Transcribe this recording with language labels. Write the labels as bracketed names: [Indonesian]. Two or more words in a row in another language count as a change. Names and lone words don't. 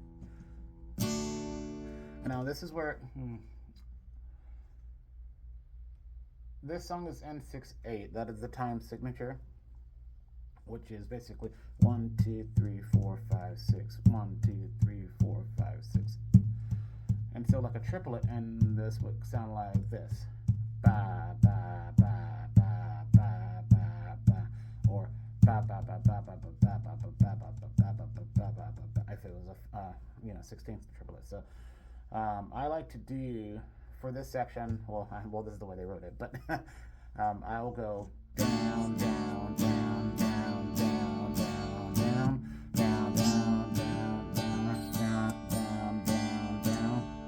[English] And now this is where, this song is N6/8, that is the time signature, which is basically 1, 2, 3, 4, 5, 6, 1, 2, 3, 4, 5, 6. And so like a triplet, and this would sound like this. Ba, ba, ba, ba, ba, ba, ba, or ba, ba, ba, ba, ba, ba, ba, ba, ba, ba, ba, ba, ba, ba, ba, ba, ba, if it was a 16th triplet. So I like to do for this section, well this is the way they wrote it, but I'll go down, down, down, down, down, down, down, down, down, down, down, down, down, down, down.